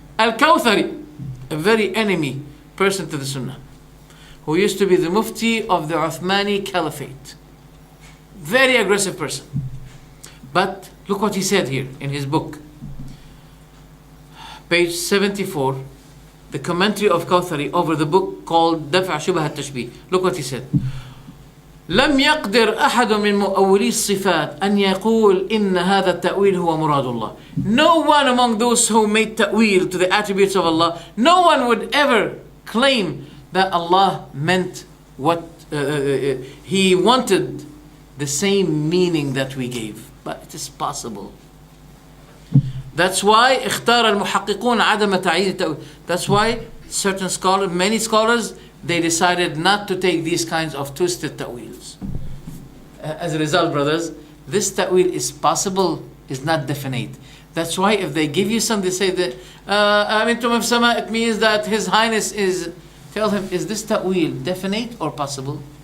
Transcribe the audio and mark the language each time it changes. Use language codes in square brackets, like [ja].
[en] Al-Kawthari, a very enemy person to the Sunnah, who used to be the Mufti of the Uthmani Caliphate. Very aggressive person. But look what he said here in his book. Page 74, the commentary of Kawthari over the book called دفع شبه التشبيه. Look what he said. [ar] لم يقدر أحد من مؤولي الصفات أن يقول إن هذا التأويل هو مراد الله. [en] No one among those who made ta'wil to the attributes of Allah, no one would ever claim that Allah meant what He wanted the same meaning that we gave. But it is possible. That's why [ar] اختار المحققون عدم تعيين التأويل. [en] That's why certain scholars, many scholars, they decided not to take these kinds of twisted ta'wils. As a result, brothers, this ta'wil is possible, is not definite. That's why if they give you some, they say that Amintum of Sama, it means that His Highness is, tell him, is this ta'wil definite or possible?